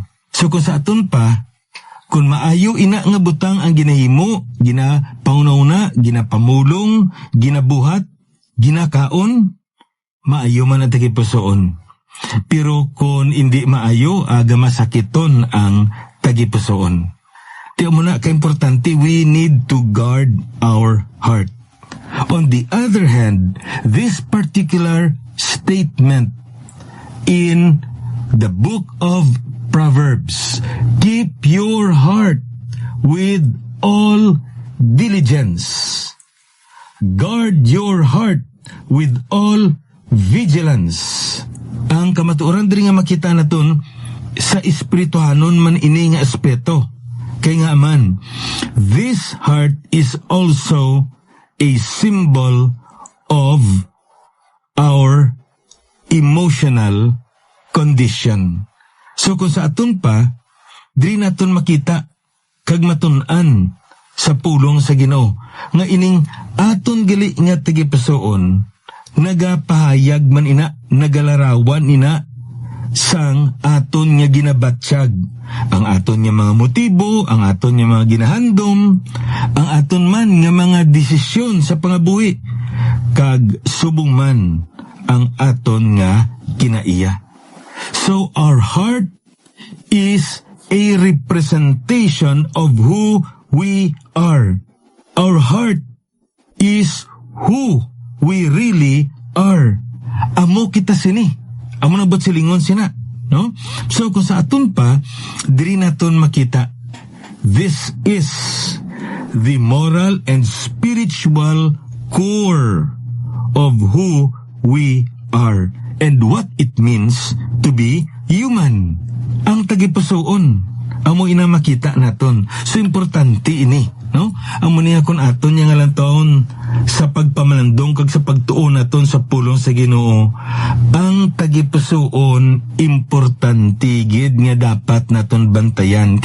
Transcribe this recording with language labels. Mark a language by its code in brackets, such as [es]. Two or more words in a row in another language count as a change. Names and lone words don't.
[hil] So kung sa aton pa, kung maayo ina nga butang ang ginahimo, ginapauna-una, ginapamulong, ginabuhat, ginakaon, maayo man ang tagipusoon. Pero kung hindi maayo, aga masakiton ang tagipusoon. Tiyo mo na ka-importante, [en] we need to guard our heart. On the other hand, this particular statement in the book of Proverbs, keep your heart with all diligence. Guard your heart with all vigilance. [hil] Ang kamatuoran diri nga makita naton sa espirituhanon man ini nga aspeto. Kay nga man, [en] this heart is also a symbol of our emotional condition. [hil] So kung sa aton pa, diri naton makita kag matun-an sa pulong sa Ginoo nga ining aton gali nga tagipusoon nagapahayag man ina, nagalarawan ina sang aton nga ginabatsyag, ang aton nga mga motibo, ang aton nga mga ginahandom, ang aton man nga mga desisyon sa pangabuhi, kag subong man ang aton nga kinaiya. [en] So our heart is a representation of who we are. Our heart is who we really are. [hil] Amo kita sini. Amo na ba't silingon sina? No? So kung sa aton pa, diri naton makita, [en] this is the moral and spiritual core of who we are and what it means to be human. [hil] Ang tagipusoon, amo ina makita naton. So importante ini, no? Amo niya kun aton nga lang taon sa pagpamalandong kag sa pagtuon naton sa pulong sa Ginoo. Ang tagipusoon importante gid nga dapat naton bantayan.